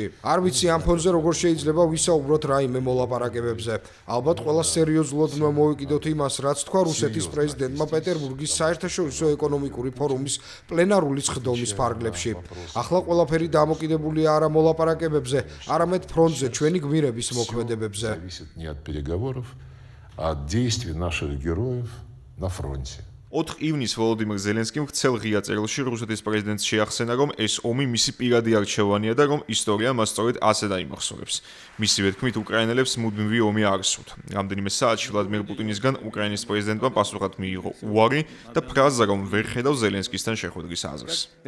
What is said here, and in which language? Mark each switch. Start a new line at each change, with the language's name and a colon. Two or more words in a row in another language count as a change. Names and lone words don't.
Georgian: არ ვიცი ამ ფონზე როგორ შეიძლება ვისაუბროთ რაიმე მოლაპარაკებებზე. ალბათ ყველა სერიოზულად უნდა მოვიკიდოთ იმას, რაც თქვა რუსეთის პრეზიდენტმა პეტერბურგის საერთაშორისო ეკონომიკური ფორუმის პლენარული ხდომის ფარგლებში. ახლა ყველაფერი დამოკიდებულია არა მოლაპარაკებებზე, არამედ ფრონტზე ჩვენი გმირების მოქმედებებზე.
Russian: Не от переговоров, а от действий наших героев на фронте.
Georgian: 4 ივნისს ვოლოდიმირ ზელენსკიმ ვრცელ ღია წერილში რუსეთის პრეზიდენტს შეახსენა, რომ ეს ომი მისი პირადი არჩევანია და რომ ისტორია მას სწორედ ასე დაიმახსოვრებს. მისივე თქმით, უკრაინელებს მუდმივი ომი არ სურთ. რამდენიმე საათში ვლადიმერ პუტინისგან უკრაინის პრეზიდენტმა პასუხად მიიღო უარი და ფრაზა, რომ ვერ ხედავს ზელენსკისთან შეხვედრის აზრს.